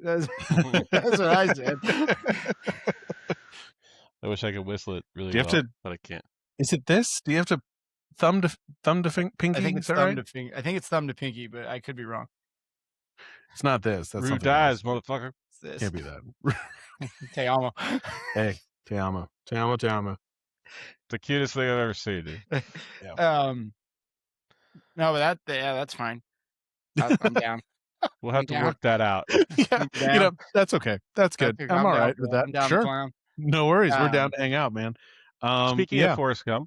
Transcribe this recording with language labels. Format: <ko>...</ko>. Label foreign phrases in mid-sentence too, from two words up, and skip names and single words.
<en>That's what I said. I wish I could whistle it really but I can't. Is it this? Do you have to thumb to pinky? I think it's thumb to pinky. I think it's thumb to pinky, but I could be wrong. It's not this. That's Rude dies, motherfucker. It's this. Can't be that.</en> <es>Te amo. Hey, te amo. Te amo, te amo.</es> <en>The cutest thing I've ever seen, dude. Yeah. No, but that's fine. I'm down. We'll have to work that out. That's okay. That's good. I'm all right with that. Sure. No worries. We're down to hang out, man. Speaking of Forrest Gump.</en>